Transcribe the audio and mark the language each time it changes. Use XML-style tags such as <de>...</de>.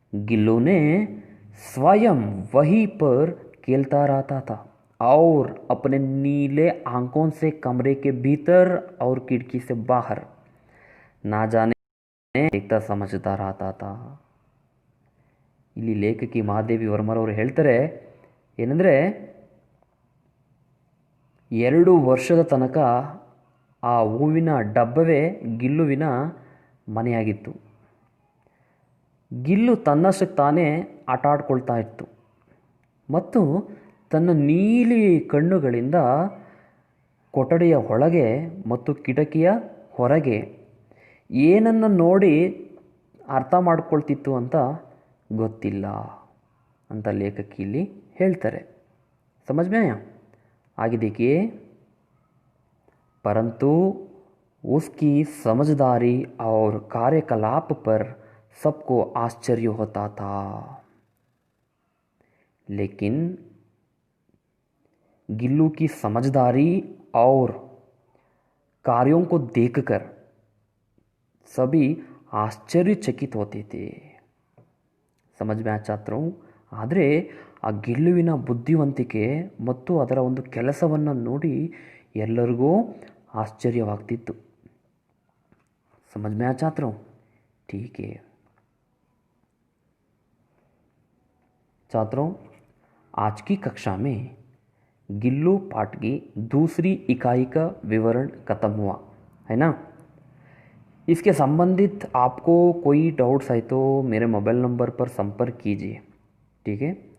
<hi>गिल्लू ने स्वयं वहीं पर खेलता रहता था और अपने नीले आंखों से कमरे के भीतर और खिड़की से बाहर ना जाने देखता समझता रहता था।</hi> <kn>ಇಲ್ಲಿ ಲೇಖಕಿ ಮಹಾದೇವಿ ವರ್ಮರವರು ಹೇಳ್ತಾರೆ ಏನಂದರೆ, 2 ವರ್ಷದ ತನಕ ಆ ಹೂವಿನ ಡಬ್ಬವೇ ಗಿಲ್ಲುವಿನ ಮನೆಯಾಗಿತ್ತು. ಗಿಲ್ಲು ತನ್ನಷ್ಟಕ್ಕೆ ತಾನೇ ಆಟ ಆಡ್ಕೊಳ್ತಾ ಇತ್ತು ಮತ್ತು ತನ್ನ ನೀಲಿ ಕಣ್ಣುಗಳಿಂದ ಕೊಠಡಿಯ ಒಳಗೆ ಮತ್ತು ಕಿಟಕಿಯ ಹೊರಗೆ ಏನನ್ನು ನೋಡಿ ಅರ್ಥ ಮಾಡ್ಕೊಳ್ತಿತ್ತು ಅಂತ ಗೊತ್ತಿಲ್ಲ ಅಂತ ಲೇಖಕಿ ಇಲ್ಲಿ ಹೇಳ್ತಾರೆ।</kn> <hi>समझ में आया? आगे देखिए। परंतु उसकी समझदारी और कार्यकलाप पर सबको आश्चर्य होता था। लेकिन गिल्लू की समझदारी और कार्यों को देखकर सभी आश्चर्यचकित होते थे। समझ में आया छात्रों?</hi> <kn>ಆದರೆ ಆ ಗಿಲ್ಲುವಿನ ಬುದ್ಧಿವಂತಿಕೆ ಮತ್ತು ಅದರ ಒಂದು ಕೆಲಸವನ್ನು ನೋಡಿ ಎಲ್ಲರಿಗೂ आश्चर्यवागतिತ್ತು।</kn> <hi>समझ में आया छात्रों? ठीक है छात्रों, आज की कक्षा में गिल्लू पाठ की दूसरी इकाई का विवरण खत्म हुआ है ना। इसके संबंधित आपको कोई डाउट्स है तो मेरे मोबाइल नंबर पर संपर्क कीजिए, ठीक है।</hi>